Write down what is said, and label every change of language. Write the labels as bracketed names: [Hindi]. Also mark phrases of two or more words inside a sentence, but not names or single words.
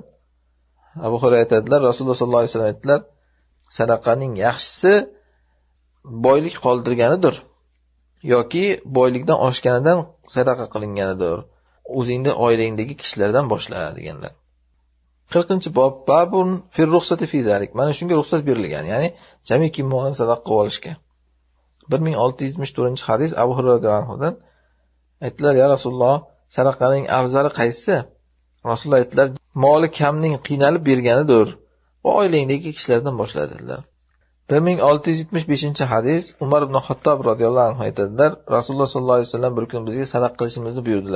[Uzbek] Abu Hurayra aytadilar, Rasululloh [Arabic] صلى الله عليه وسلم [Uzbek] aytdilar, sadaqaning yaxshisi boylik qoldirganidir yoki boylikdan oshganidan sadaqa qilinganidir. O'zingni oilangdagi kishilardan boshla deganlar. [Arabic] 40-bob باب في رخصة في ذلك. [Uzbek] Mana shunga ruxsat berilgan, ya'ni jamiki molni sadaqa qilib olishga. 1674-hadis Abu Hurayra radhiyallohu anhudan aytdilar, [Arabic] يا رسول الله, [Uzbek] sadaqaning afzali qaysi? Rasululloh aytdilar, moli kamning qiynalib berganidir. Va oilangdagi kishilardan boshla dedilar. 1675-hadis Umar ibn Xattob [Arabic] رضي الله عنه [Uzbek] aytadilar, Rasululloh [Arabic] صلى الله عليه وسلم [Uzbek] bir kun bizga sadaqa qilishimizni buyurdilar.